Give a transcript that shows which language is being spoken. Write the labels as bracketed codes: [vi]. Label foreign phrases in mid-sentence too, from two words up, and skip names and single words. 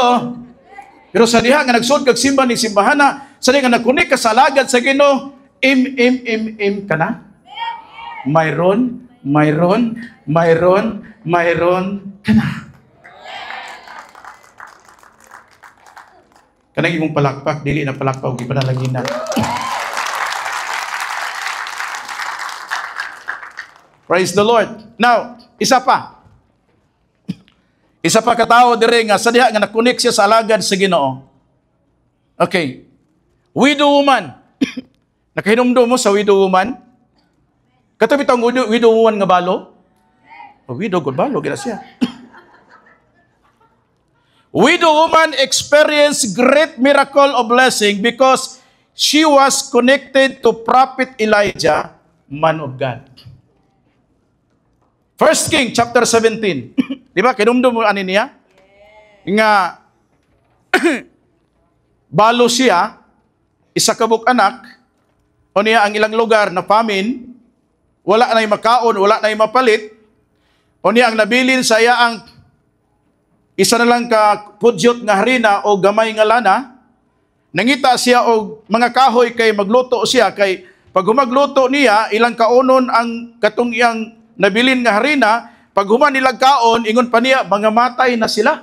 [ceb] Pero sa diha nga nagsud kag simba ni simbahana, sa diha nga nagkunik ka sa alagad sa Ginoo, ka na? [tl] Mayroon ka na. [ceb] Kanang imong palakpak, dili na palakpak, ipanalangin na. [en] Praise the Lord. Now, [ceb] isa pa katao dire nga sa diha nga nakunik siya sa alagad sa Ginoo. [en] Okay. Widow woman. [ceb] Nakahinumdum mo sa [en] widow woman? [ceb] Katabi tang [en] widow woman [ceb] nga balo? O [en] widow god [ceb] balo gina siya. [en] Widow woman experienced great miracle of blessing because she was connected to Prophet Elijah, man of God. 1 King chapter 17. [ceb] Di ba? Kinumdum mo ani niya? Nga balo siya, isa kabuk anak, o niya ang ilang lugar na famine, wala na'y makaon, wala na'y mapalit, o niya ang nabilin sa iya ang isa na lang ka pudyot nga harina o gamay nga lana, nangita siya og mga kahoy kay magluto siya, kay pag humagluto niya, ilang kaonon ang katong iyang nabilin nga harina, pag human nilang kaon, ingon pa niya, mga matay na sila.